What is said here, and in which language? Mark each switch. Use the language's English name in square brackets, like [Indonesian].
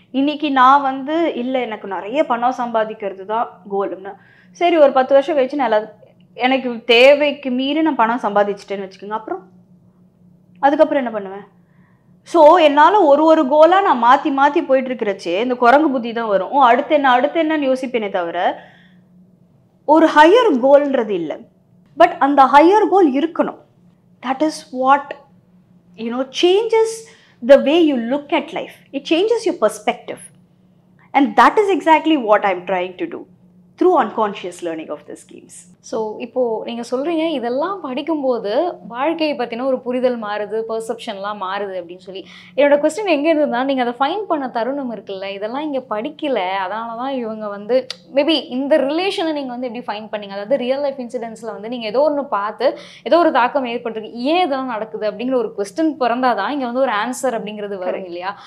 [Tamil] இன்னைக்கு நான் வந்து இல்லை எனக்கு நிறைய பணம் சம்பாதிக்கிறது தான் கோல்னா, சரி ஒரு 10 வருஷம் கழிச்சு நான் எனக்கு தேவைக்கு மீறி நான் பணம் சம்பாதிச்சிட்டேன்னு வச்சுக்கோங்க, அதுக்கப்புறம் என்ன பண்ணுவேன்? ஸோ என்னால் ஒரு கோலாக நான் மாற்றி மாற்றி போயிட்டு இருக்கிறச்சே இந்த குரங்கு புத்தி தான் வரும். அடுத்து என்னன்னு யோசிப்பேனே தவிர ஒரு ஹையர் கோல்ன்றது இல்லை. பட் அந்த ஹையர் கோல் இருக்கணும். [English] That is what changes the way you look at life. It changes your perspective. And that is exactly what I'm trying to do through unconscious learning of the schemes. [Tamil] So இப்போது நீங்கள் சொல்கிறீங்க இதெல்லாம் படிக்கும்போது வாழ்க்கையை பற்றின ஒரு புரிதல் மாறுது, பெர்செப்ஷன்லாம் மாறுது அப்படின்னு சொல்லி. என்னோட கொஸ்டின் எங்கே இருந்ததுன்னா, நீங்கள் அதை ஃபைன் பண்ண தருணம் இருக்குல்ல, இதெல்லாம் இங்கே படிக்கலை, அதனால தான் இவங்க வந்து மேபி இந்த ரிலேஷனை நீங்கள் வந்து எப்படி ஃபைன் பண்ணீங்க? அதாவது ரியல் லைஃப் இன்சிடென்ட்ஸில் வந்து நீங்கள் ஏதோ ஒன்று பார்த்து ஏதோ ஒரு தாக்கம் ஏற்பட்டிருக்கு, ஏன் இதெல்லாம் நடக்குது அப்படிங்கிற ஒரு கொஸ்டின் பிறந்தால் தான் இங்கே வந்து ஒரு ஆன்சர் அப்படிங்கிறது வரும் இல்லையா?